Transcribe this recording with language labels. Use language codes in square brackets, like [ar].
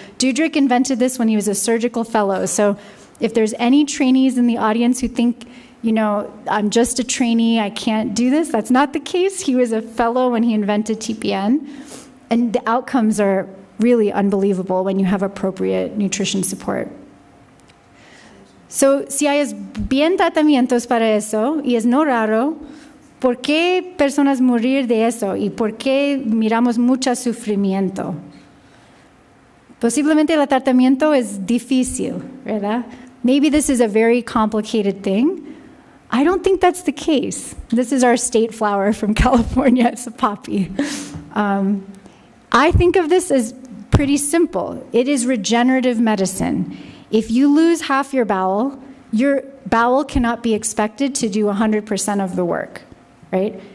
[en] Dudrick invented this when he was a surgical fellow. So if there's any trainees in the audience who think, you know, I'm just a trainee, I can't do this, that's not the case. He was a fellow when he invented TPN, and the outcomes are really unbelievable when you have appropriate nutrition support. [es] So, si hay bien tratamientos para eso, y es no raro, ¿por qué personas morir de eso? ¿Y por qué miramos mucho sufrimiento? Posiblemente el tratamiento es difícil, ¿verdad? [en] Maybe this is a very complicated thing. I don't think that's the case. This is our state flower from California. It's a poppy. I think of this as pretty simple. It is regenerative medicine. If you lose half your bowel cannot be expected to do 100% of the work, right?